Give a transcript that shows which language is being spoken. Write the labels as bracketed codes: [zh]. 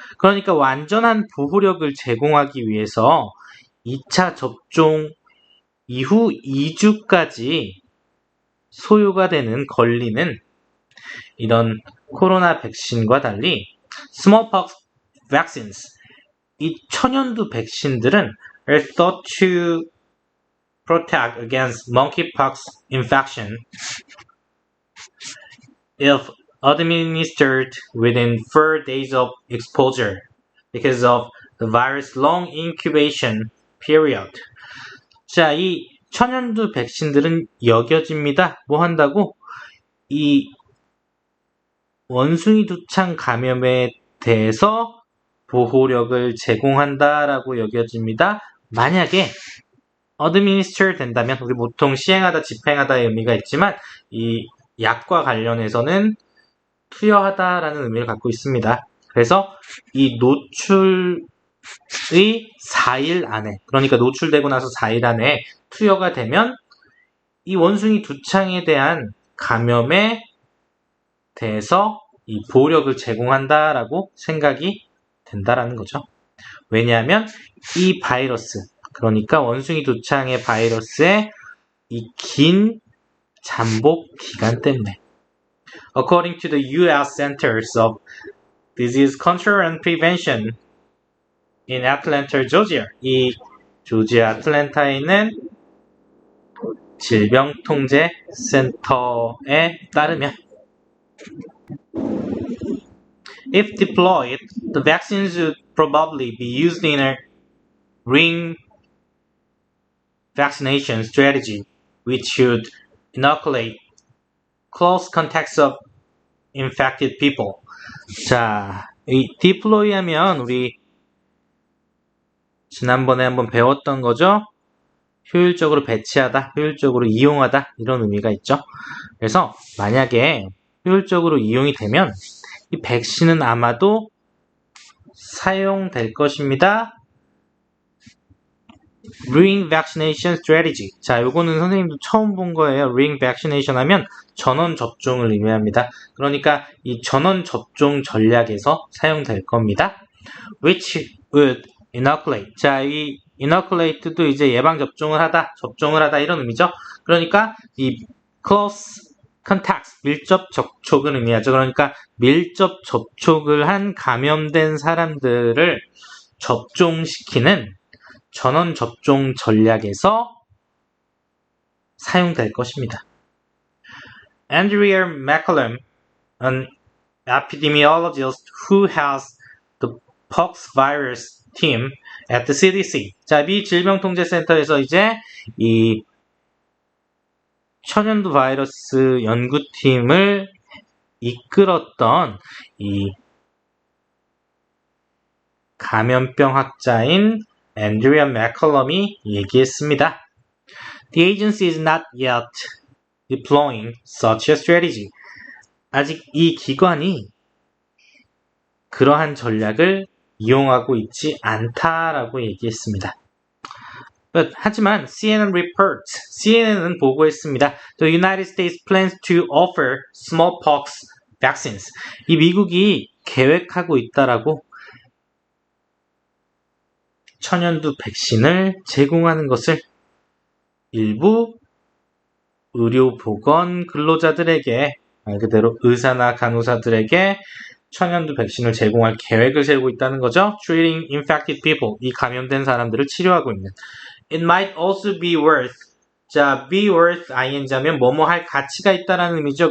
[ko] 그러니까 완전한 보호력을 제공하기 위해서 2차 접종 이후 2주까지 소요가 걸리는 이런 코로나 백신과 달리 [en] smallpox vaccines, [ko] 이 천연두 백신들은 [en] are thought to protect against monkeypox infection if administered within 4 days of exposure because of the virus' long incubation period. [ko] 자, 이 천연두 백신들은 여겨집니다. 뭐 한다고? 이 원숭이 두창 감염에 대해서 보호력을 제공한다라고 여겨집니다. 만약에 administer 된다면, 우리 보통 시행하다, 집행하다의 의미가 있지만 이 약과 관련해서는 투여하다라는 의미를 갖고 있습니다. 그래서 이 노출의 4일 안에, 그러니까 노출되고 나서 4일 안에 투여가 되면 이 원숭이 두창에 대한 감염에 대해서 이 보호력을 제공한다라고 생각이 된다라는 거죠. 왜냐하면 이 바이러스, 그러니까 원숭이 두창의 바이러스의 이 긴 잠복 기간 때문에. [en] According to the U.S. Centers of Disease Control and Prevention in Atlanta, Georgia, [ko] 이 조지아 아틀랜타에 있는 질병통제센터에 따르면 [en] if deployed, the vaccines would probably be used in a ring vaccination strategy, which should inoculate close contacts of infected people. [ko] 자, 이 deploy 하면 우리 지난번에 한번 배웠던 거죠? 효율적으로 배치하다, 효율적으로 이용하다, 이런 의미가 있죠. 그래서 만약에 효율적으로 이용이 되면 이 백신은 아마도 사용될 것입니다. [en] Ring vaccination strategy. [ko] 자, 요거는 선생님도 처음 본 거예요. Ring vaccination 하면 전원 접종을 의미합니다. 그러니까 이 전원 접종 전략에서 사용될 겁니다. [en] Which would inoculate. [ko] 자, 이 inoculate도 이제 예방 접종을 하다 이런 의미죠. 그러니까 이 close contacts, 밀접 접촉을 의미하죠. 그러니까 밀접 접촉을 한 감염된 사람들을 접종시키는 전원 접종 전략에서 사용될 것입니다. [en] Andrea McCallum, an epidemiologist who has the pox virus team at the CDC. [ko] 자, 미 질병통제센터에서 이제 이 천연두 바이러스 연구팀을 이끌었던 이 감염병 학자인 앤드리아 맥컬럼이 얘기했습니다. [en] The agency is not yet deploying such a strategy. [ko] 아직 이 기관이 그러한 전략을 이용하고 있지 않다라고 얘기했습니다. 하지만 CNN은 보고했습니다. [en] The United States plans to offer smallpox vaccines. [ko] 이 미국이 계획하고 있다라고 천연두 백신을 제공하는 것을 일부 의료보건 근로자들에게, 말 그대로 의사나 간호사들에게 천연두 백신을 제공할 계획을 세우고 있다는 거죠. [en] Treating infected people, [ko] 이 감염된 사람들을 치료하고 있는. [en] It might also be worth, 자, be worth ing하면 [ko] 뭐뭐 할 가치가 있다라는 의미죠.